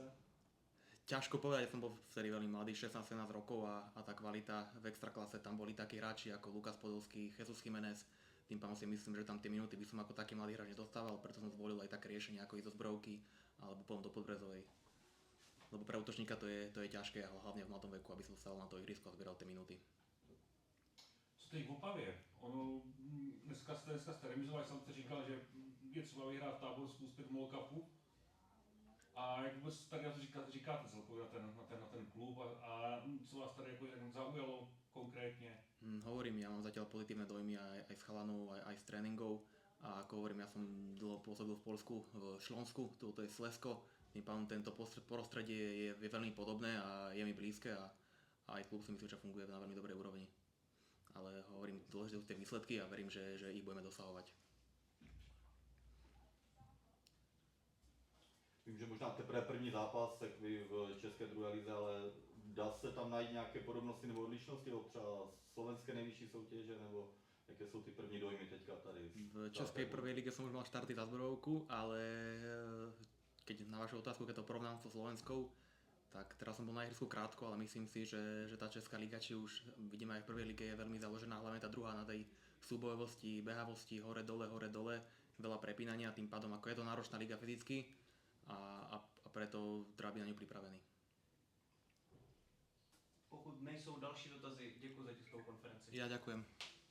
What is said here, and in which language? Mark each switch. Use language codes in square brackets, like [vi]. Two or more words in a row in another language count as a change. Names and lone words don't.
[sk] Ťažko povedať, ja som bol vtedy veľmi mladý, 16-17 rokov a tá kvalita v extraklase, tam boli takí hráči ako Lukas Podolský, Jesus Jiménez, tým pádom si myslím, že tam tie minúty by som ako taký mladý hráč nedostával, preto som zvolil aj také riešenie ako ísť do Zbrojovky alebo potom do Podbrezovej. Lebo pre útočníka to je ťažké, hlavne v mladom veku, aby som dostal na to ihrisko a zbieral tie minúty. [cs] Co teď v Opavě? Ono, dneska jste remizovali, sám jste říkal, že je třeba vyhrát v Táborsku úspěch MOL Cupu. A jak vůbec tady na to říkáte celkově na ten klub a co vás tady jako zaujalo konkrétně? [sk] Hovorím, ja mám zatiaľ pozitívne dojmy aj z chalanov, aj z tréningov a ako hovorím, ja som dlho pôsobil v Poľsku, v Šlonsku, toto je Slezsko, tým pádom tento prostredie je veľmi podobné a je mi blízke a aj klub si myslím, že funguje na veľmi dobrej úrovni. Ale hovorím, dôležité sú tie výsledky a verím, že ich budeme dosahovať. [cs] Vím, že možná teprve první zápas, tak vy v české druhé lize, ale dá se tam najít nějaké podobnosti nebo odlišnosti od třeba slovenské nejvyšší soutěže, nebo jaké jsou ty první dojmy teďka tady? [sk] V českej prvej lige som už mal štarty za Zbrojovku, ale keď na vašu otázku, keď to porovnám so slovenskou, tak teraz som bol na ihrisku krátko, ale myslím si, že tá česká liga, či už vidíme aj v prvej lige, je veľmi založená, hlavne tá druhá na tej súbojovosti, behavosti, hore dole, veľa prepínania, tým pádom ako je to náročná liga fyzicky a preto treba byť na ňu pripravený. [cs] Pokud nejsou další dotazy, děkuji za tiskovou konferenci. [sk] Ja ďakujem.